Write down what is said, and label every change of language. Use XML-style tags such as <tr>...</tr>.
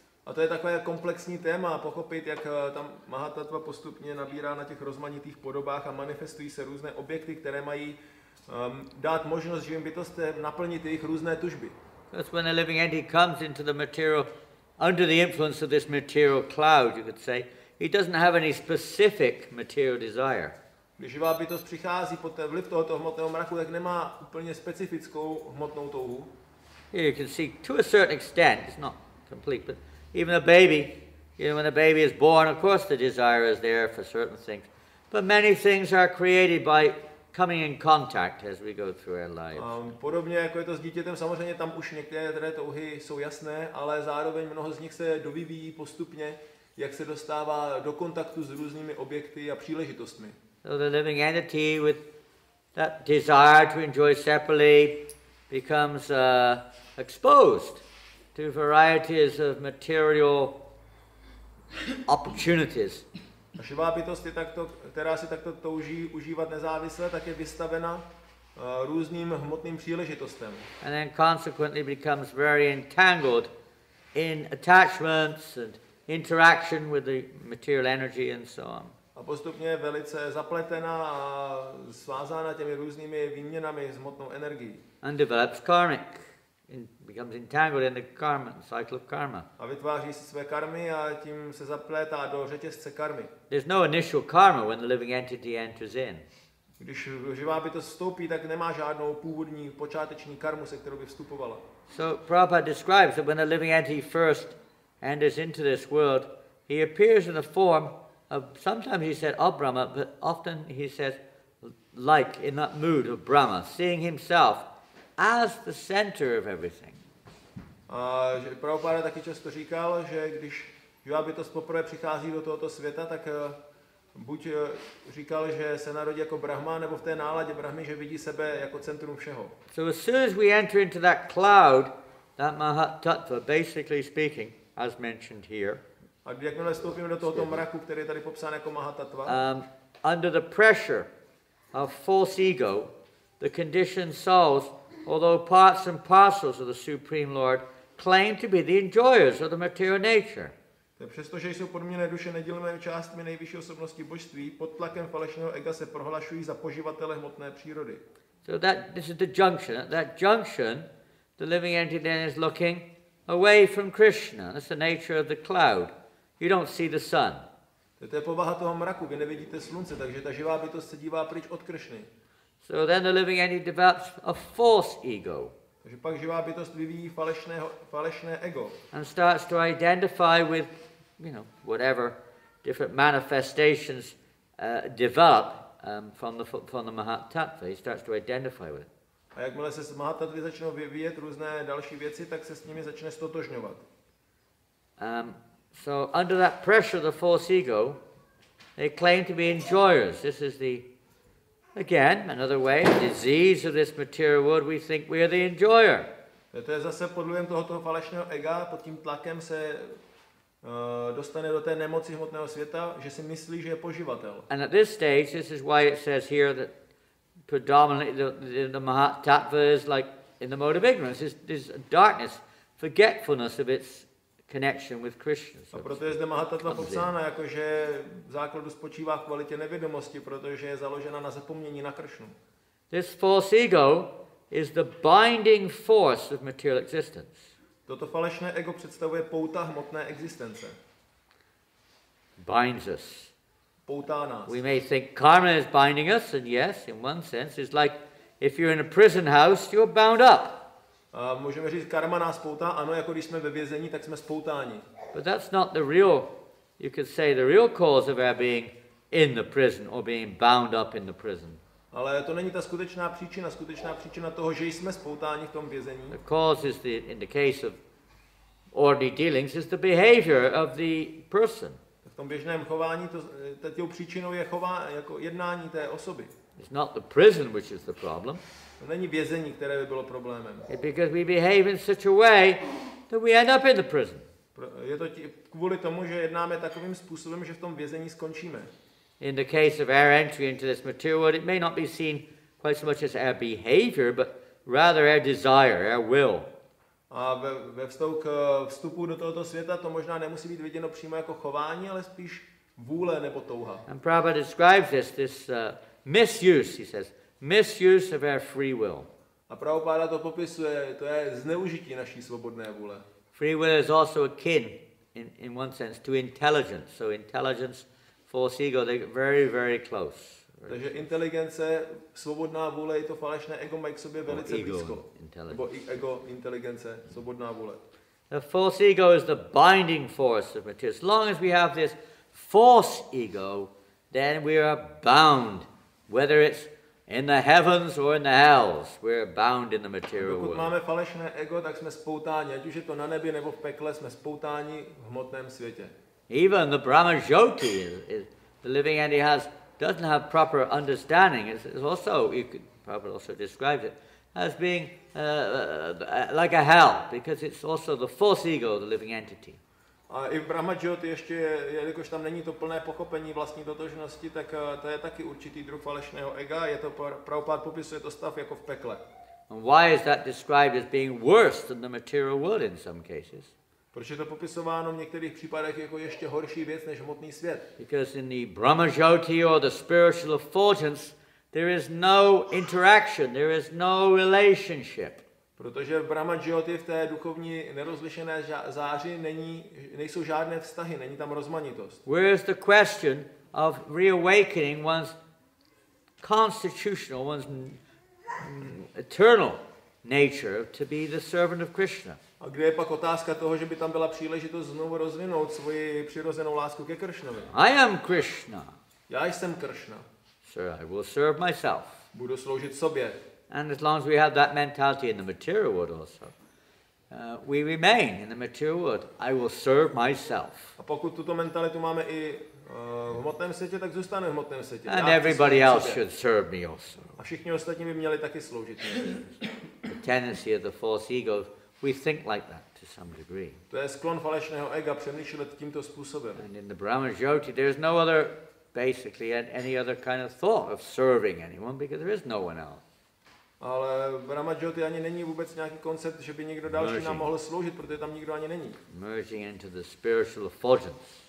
<cs>A to je takové komplexní téma, pochopit, jak tam mahat-tattva postupně nabírá na těch rozmanitých podobách a manifestují se různé objekty, které mají dát možnost živým bytostem naplnit jejich různé tužby.</cs> <en>That's when a living entity comes into the material, under the influence of this material cloud, you could say, he doesn't have any specific material desire.</en> <cs>Když živá bytost přichází pod vliv tohoto hmotného mraku, tak nemá úplně specifickou hmotnou touhu.</cs> <en>Here you can see, to a certain extent, it's not complete, but even a baby, when a baby is born, of course the desire is there for certain things. But many things are created by coming in contact as we go through our lives.</en> <cs>Podobně jako je to s dítětem, samozřejmě tam už některé touhy jsou jasné, ale zároveň mnoho z nich se dovyvíjí postupně, jak se dostává do kontaktu s různými objekty a příležitostmi.</cs> <en>So the living entity with that desire to enjoy separately becomes exposed to varieties of material opportunities.</en> <cs>A živá bytost, která si takto touží užívat nezávisle, tak je vystavena různým hmotným příležitostem.</cs> <en>And then consequently becomes very entangled in attachments and interaction with the material energy and so on.</en> <cs>A postupně je velice zapletena a svázána těmi různými výměnami s hmotnou energií.</cs> <en>And develops karmic becomes entangled in the karma, cycle of karma.</en> <cs>A vytváří si své karmy a tím se zaplétá do řetězce karmy.</cs> <en>There's no initial karma when the living entity enters in.</en> <cs>Když živá bytost vstoupí, tak nemá žádnou původní počáteční karmu, se kterou by vstupovala.</cs> <en>So Prabhupada describes that when the living entity first enters into this world, he appears in the form of, sometimes he said of Brahma, but often he says like in that mood of Brahma, seeing himself as the center of everything.</en> <cs>A Prabhupáda taky často říkal, že když živá bytost poprvé přichází do tohoto světa, tak buď říkal, že se narodí jako Brahma, nebo v té náladě Brahmy, že vidí sebe jako centrum všeho.</cs> <en>So as soon as we enter into that cloud, that mahat-tattvy, basically speaking, as mentioned here,</en> <cs>a jakmile vstoupíme do tohoto mraku, který je tady popsán jako mahat-tattva,</cs> <en>under the pressure of false ego, the conditioned souls, although parts and parcels of the Supreme Lord, claim to be the enjoyers of the material nature.</en> <cs>Přestože jsou podmíněné duše nedělnými částmi nejvyšší osobnosti božství, pod tlakem falešného ega se prohlašují za poživatele hmotné přírody.</cs> <en>So this is the junction. At that junction, the living entity then is looking away from Krishna. That's the nature of the cloud. You don't see the sun.</en> <cs>To je povaha toho mraku, vy nevidíte slunce, takže ta živá bytost se dívá pryč od Krishny.</cs> <en>So then the living entity develops a false ego.</en> <cs>Takže pak živá bytost vyvíjí falešné ego.</cs> <en>And starts to identify with, whatever different manifestations develop from the mahat-tattvy. He starts to identify with it.</en> <cs>A jakmile se z mahat-tattvy začnou vyvíjet různé další věci, tak se s nimi začne stotožňovat.</cs> <en>So under that pressure of the false ego, they claim to be enjoyers. This is again, another way, the disease of this material world, we think we are the enjoyer.</en> <cs>To je zase pod vlivem tohoto falešného ega, pod tím tlakem se dostane do té nemoci hmotného světa, že si myslí, že je poživatel.</cs> <en>And at this stage, this is why it says here that predominantly the mahat-tattvy is like in the mode of ignorance. There's darkness, forgetfulness of its connection with Krishna.</en> <cs>A proto je zde mahat-tattva popsána, jakože v základu spočívá v kvalitě nevědomosti, protože je založena na zapomnění na Krishnu.</cs> <en>This false ego is the binding force of material existence.</en> <cs>Toto falešné ego představuje pouta hmotné existence.</cs> <en>Binds us.</en> <cs>Poutá nás.</cs> <en>We may think karma is binding us, and yes, in one sense, it's like if you're in a prison house, you're bound up.</en> <cs>A můžeme říct, karma nás poutá, ano, jako když jsme ve vězení, tak jsme spoutáni.</cs> <en>But that's not the real, you could say, the real cause of our being in the prison or being bound up in the prison.</en> <cs>Ale to není ta skutečná příčina toho, že jsme spoutáni v tom vězení.</cs> <en>The cause is in the case of ordinary dealings is the behavior of the person.</en> <cs>V tom běžném chování tou příčinou je jako jednání té osoby.</cs> <en>It's not the prison which is the problem.</en> <cs>To není vězení, které by bylo problémem.</cs> <en>It's because we behave in such a way that we end up in the prison.</en> <cs>Je to kvůli tomu, že jednáme takovým způsobem, že v tom vězení skončíme.</cs> <en>In the case of our entry into this material world, it may not be seen quite so much as our behavior, but rather our desire, our will.</en> <cs>A ve vztahu k vstupu do tohoto světa to možná nemusí být viděno přímo jako chování, ale spíš vůle nebo touha.</cs> <en>And Prabhupada describes this misuse, he says, misuse of our free will.</en> <cs>A Prabhupáda to popisuje, to je zneužití naší svobodné vůle.</cs> <en>Free will is also akin, in one sense, to intelligence. So intelligence, false ego, they get very, very close.</en> <cs>Takže inteligence, svobodná vůle i to falešné ego mají k sobě velice blízko. Nebo ego, inteligence, svobodná vůle.</cs> <en>The false ego is the binding force of material. As long as we have this false ego, then we are bound, whether it's in the heavens or in the hells. We're bound in the material world.</en> <cs>Pokud máme falešné ego, tak jsme spoutáni, ať už je to na nebi nebo v pekle, jsme spoutáni v hmotném světě.</cs> <en>Even the Brahma Jyoti, the living entity doesn't have proper understanding. It's also, you could probably also describe it as being like a hell, because it's also the false ego, the living entity.</en> <cs>A i v Brahma Jyoti ještě, jelikož tam není to plné pochopení vlastní totožnosti, tak to je taky určitý druh falešného ega. Je to, Prabhupád popisuje to stav jako v pekle.</cs> <en>And why is that described as being worse than the material world in some cases?</en> <cs>Proč je to popisováno v některých případech jako ještě horší věc než hmotný svět?</cs> <en>Because in the Brahma Jyoti or the spiritual effulgence, there is no interaction, there is no relationship.</en> <cs>Protože v Brahma Jyoti, v té duchovní nerozlišené záři, nejsou žádné vztahy, není tam rozmanitost.</cs> <en>Whereas the question of reawakening one's constitutional, one's eternal nature to be the servant of Krishna.</en> <cs>A kde je pak otázka toho, že by tam byla příležitost znovu rozvinout svoji přirozenou lásku ke Kršnovi?</cs> <en>I am Krishna.</en> <cs>Já jsem Kršna.</cs> <en>Sir, I will serve myself.</en> <cs>Budu sloužit sobě.</cs> <en>And as long as we have that mentality in the material world also, we remain in the material world. I will serve myself.</en> <cs>A pokud tuto mentalitu máme i v hmotném světě, tak zůstane v hmotném světě.</cs> <en>And everybody else should serve me also.</en> <cs>A všichni ostatní by měli taky sloužit.</cs> <en>The tendency of the false ego, we think like that to some degree.</en> <cs>To je sklon falešného ega přemýšlet tímto způsobem.</cs> <en>And in the Brahma Jyoti, there's no other, basically, any other kind of thought of serving anyone because there is no one else.</en> <cs>Ale v Brahma Jyoti ani není vůbec nějaký koncept, že by někdo další nám mohl sloužit, protože tam nikdo ani není.</cs> <en>Merging into the spiritual effulgence.</en>